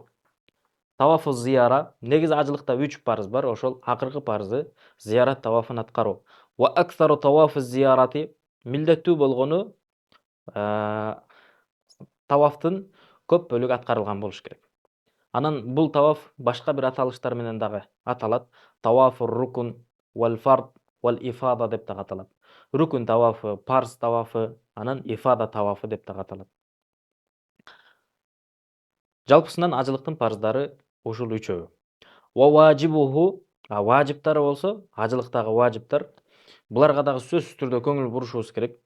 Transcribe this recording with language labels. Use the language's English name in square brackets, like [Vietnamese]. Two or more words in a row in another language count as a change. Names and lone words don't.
[Arabic] طواف الزيارة, [Kyrgyz] негизи ажылыкта 3 парз бар, ошол акыркы парзы зиярат тавафын аткаруу. [Arabic] وأكثر طواف الزيارة, [Kyrgyz] милдеттүү болгону тавафтын көп бөлүгү аткарылган болуш керек. Анан бул таваф башка бир аталыштар менен дагы аталат. [Arabic] طواف الركن والفرض والإفادة [Kyrgyz] деп дагы аталат. Рукун тавафы, парз тавафы, анан ифада тавафы деп дагы аталат. Жалпысынан ажылыктын парздары ушул үчөө. [Arabic] وواجباته, [Kyrgyz] важиптары болсо, ажылыктагы важиптар, буларга дагы сөзсүз түрдө көңүл бурушубуз керек.